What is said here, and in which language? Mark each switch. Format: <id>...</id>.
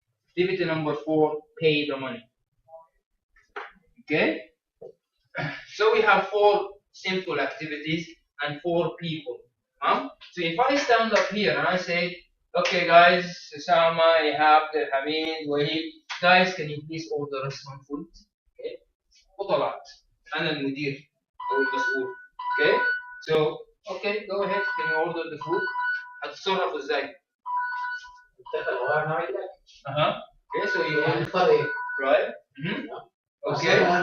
<en>Activity number 4, pay the money. Okay, so we have 4 simple activities and 4 people. So if I stand up here and I say, okay guys, Osama, Ihab, Hamid, Wahid, guys, can you please order us some food?</en> <ar>Okay, وطلعت أنا المدير أو المسؤول.</ar> <en>Okay, so okay, go ahead, can you order the food?</en> <ar>هتتصرف ازاي؟</ar> <en>Okay, so you right? Okay.</en>